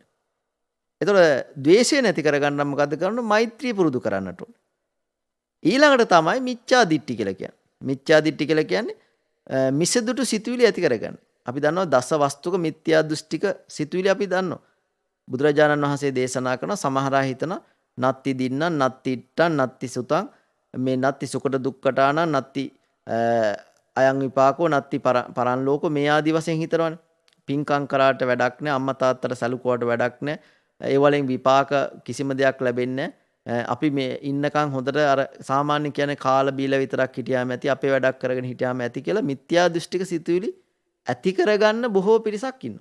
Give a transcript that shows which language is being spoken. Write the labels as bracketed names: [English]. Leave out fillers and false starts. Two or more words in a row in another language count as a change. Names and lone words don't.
[Sinhala] එතකොට ද්වේෂය නැති කරගන්න මොකද්ද කරන්න? මෛත්‍රිය පුරුදු කරන්නට ඕනේ. ඊළඟට තමයි [Pali] මිච්ඡා දිට්ඨි [Sinhala] කියලා කියන්නේ. [Pali] මිච්ඡා දිට්ඨි [Sinhala] කියලා කියන්නේ මිසදුටු සිතුවිලි ඇති කරගන්න. අපි දන්නවා දස වස්තුක මිත්‍යා දෘෂ්ටික සිතුවිලි අපි දන්නවා. බුදුරජාණන් වහන්සේ දේශනා කරන සමහර අය හිතන [Pali] නත්ති දින්න නත්ති ඉට්ටන් නත්ති සුතං මේ නත්ති සුකට දුක්කටාන නත්ති අයං විපාකෝ නත්ති පරන් ලෝකෝ [Sinhala] මේ ආදි වශයෙන් හිතනවනේ. පින්කම් කරාට වැඩක් නැහැ, අම්මා තාත්තට සැලකුවාට වැඩක් නැහැ. ඒ වලින් විපාක කිසිම දෙයක් ලැබෙන්නේ නැහැ. අපි මේ ඉන්නකන් හොඳට අර සාමාන්‍ය කියන්නේ කාලා බීලා විතරක් හිටියාම ඇති, අපේ වැඩක් කරගෙන හිටියාම ඇති කියලා මිත්‍යා දෘෂ්ටික සිතුවිලි ඇති කරගන්න බොහෝ පිරිසක් ඉන්නවා.